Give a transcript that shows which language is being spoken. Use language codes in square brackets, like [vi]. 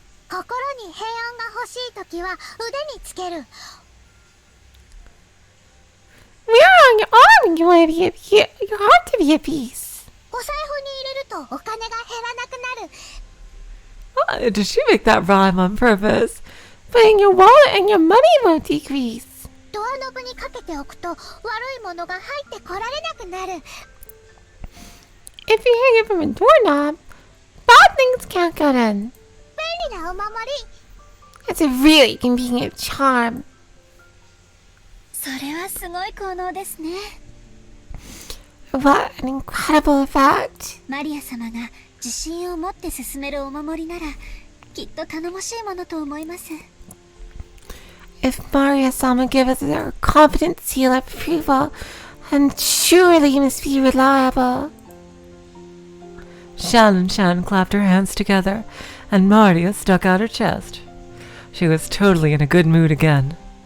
[ja] 心に平安が欲しいときは腕につける。 [en] We're on your arm and you want to be at your heart to be at peace. [ja] お財布に入れるとお金が減らなくなる。 [en] Oh, did she make that rhyme on purpose? But in your wallet and your money won't decrease. [ja] ドアノブにかけておくと悪いものが入ってこられなくなる。 [en] If you hang it from a doorknob, bad things can't get in. [ja] 便利なお守り。 [en] It's a really convenient charm. [ja] それはすごい効能ですね。 [en] What an incredible effect. [ja] マリア様が自信を持って進めるお守りならきっと頼もしいものと思います。 [en] If Maria-sama gives us her confident seal of approval, then surely he must be reliable. Shan and Shan clapped her hands together, and Maria stuck out her chest. She was totally in a good mood again.